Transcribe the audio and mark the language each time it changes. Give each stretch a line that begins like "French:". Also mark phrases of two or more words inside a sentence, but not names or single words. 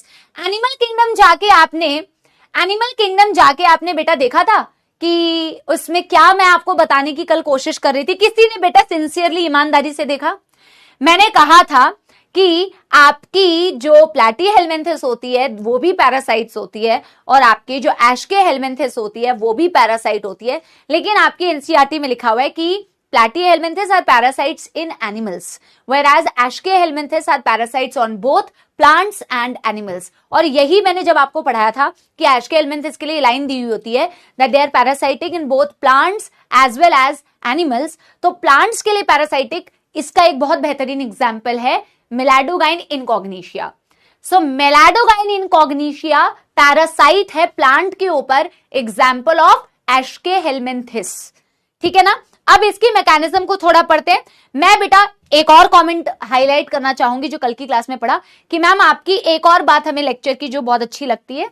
English: Animal Kingdom
Hindi: जाके आपने बेटा देखा था कि उसमें क्या मैं आपको बताने की कल कोशिश कर रही थी, किसी ने बेटा सिंसियरली ईमानदारी से देखा? मैंने कहा था कि आपकी जो प्लैटी हेलमिंथेस होती है वो भी पैरासाइट्स होती है और आपकी जो एशके हेलमिंथेस होती है वो भी पैरासाइट होती है, लेकिन आपकी एनसीईआरटी में लिखा हुआ है कि
English: platyhelminthes are parasites in animals, whereas Aschelhelminthes are parasites on both plants and animals.
Hindi: और यही मैंने जब आपको पढ़ाया था कि Aschelhelminthes के लिए लाइन दी हुई होती है
English: that they are parasitic in both plants as well as animals.
Hindi: तो plants के लिए parasitic, इसका एक बहुत बेहतरीन एग्जाम्पल है Miladogain incognitia. So Miladogain incognitia पैरासाइट है प्लांट के ऊपर,
English: example of
Hindi: Aschelhelminthes। ठीक है ना? अब इसकी मैकेनिज्म को थोड़ा पढ़ते हैं। मैं बेटा एक और
English: comment highlight
Hindi: करना चाहूंगी जो कल की क्लास में पढ़ा कि मैम आपकी एक और बात हमें लेक्चर की जो बहुत अच्छी लगती है।